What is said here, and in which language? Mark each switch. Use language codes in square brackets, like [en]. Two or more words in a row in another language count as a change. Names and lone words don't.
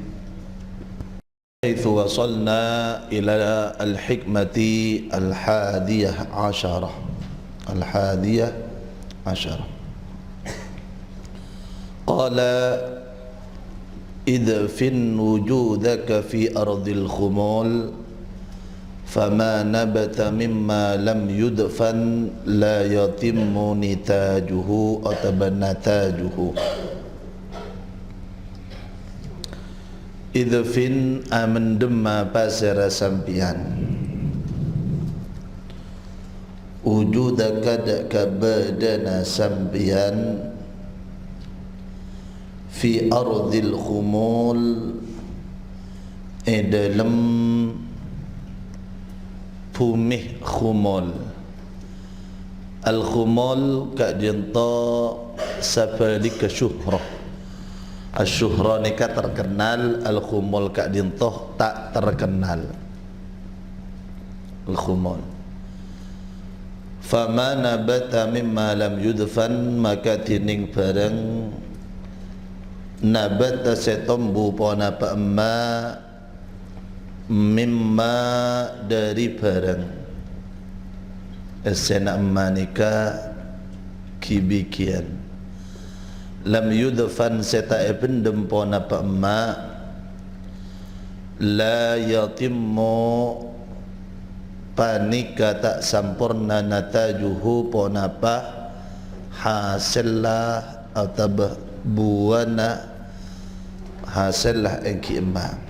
[ar] حيث وصلنا إلى الحكمة الحادية عشرة قال إدفن وجودك في أرض الخمول فما نبت مما لم يدفن لا يتم نتاجه أو نتاجه. [mad] Idfin amendema pasera sampian wujudaka daka badana sampian [ar] في أرض الخمول [mad] dalam bumi khumul. Al khumul ka dinta sapalika syuhrah. Asyuhra nikah terkenal, al-khumul kak dintoh tak terkenal. Al-khumul. [ar] فما نبت مما لم يدفن, [mad] maka tining barang nabata setombu pona pa'ma mimma dari barang esena emma nikah kibikian [ar] لم يدفن [mad] setae pendem pona pa'ma [ar] لا يتم [mad] panika tak sampurna natajuhu pona pa hasillah atau buana hasillah engki emma.